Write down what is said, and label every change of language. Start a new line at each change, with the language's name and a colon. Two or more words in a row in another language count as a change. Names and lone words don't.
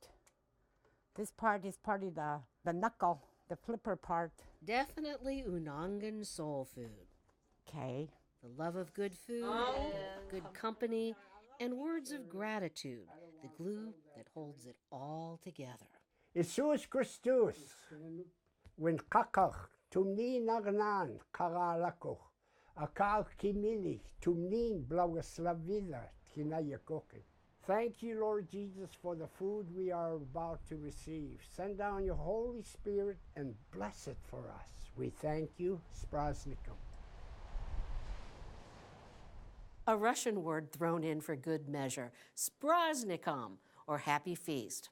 English: This part is part of the knuckle, the flipper part. Definitely Unangan soul food. Okay. The love of good food, good company, and words of gratitude, the glue that holds it all together.
Aleut: Jesus Christus, when kakach, tumni nagnan, karalakoch, akal kimili, tumnin blawaslavila, tinayakokin.
English: Thank you, Lord Jesus, for the food we are about to receive. Send down your Holy Spirit and bless it for us. We thank you, Spraznikom. A Russian word thrown in for good measure, spraznikom, or happy feast.